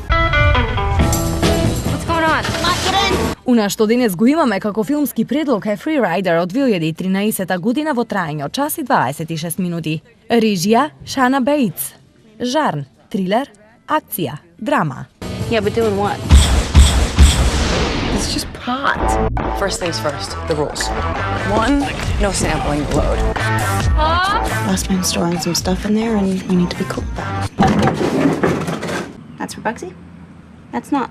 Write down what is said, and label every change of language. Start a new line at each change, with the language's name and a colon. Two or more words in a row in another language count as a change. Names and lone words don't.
Macedonian: Она што денес го имаме како филмски предлог е Free Rider од 2013 година во траење од час и 26 минути. Режија Шана Бейтс. Жарн, трилер, акција, драма.
English: Yeah, but doing what? It's just pot. First things first, the rules. 1, no sampling the load. Last man's storing some stuff in there and we need to be cool about it. That's for Bugsy? That's not.